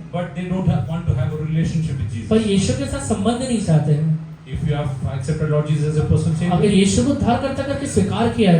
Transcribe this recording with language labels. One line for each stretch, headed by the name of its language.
English: but they don't want to have a relationship with Jesus.
Hindi: पर यीशु के साथ संबंध नहीं चाहते हैं.
English: If you have accepted Lord Jesus as a personal Savior,
Hindi: अगर यीशु को उद्धारकर्ता करके स्वीकार किया है